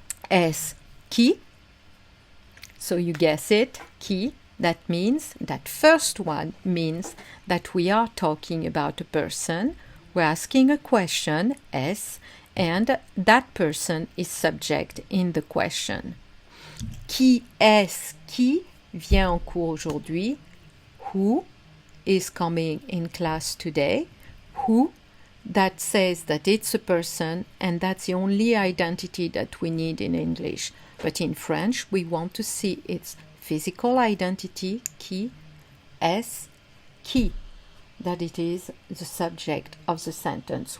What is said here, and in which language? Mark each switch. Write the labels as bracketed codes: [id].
[fr] Est-ce qui? [en] So you guess it, qui. That means, that first one means that we are talking about a person. We're asking a question, est, and that person is subject in the question. [fr] Qui est-ce qui vient en cours aujourd'hui? [en] Who is coming in class today? Who, that says that it's a person, and that's the only identity that we need in English. But in French, we want to see its physical identity, qui, est, qui, that it is the subject of the sentence.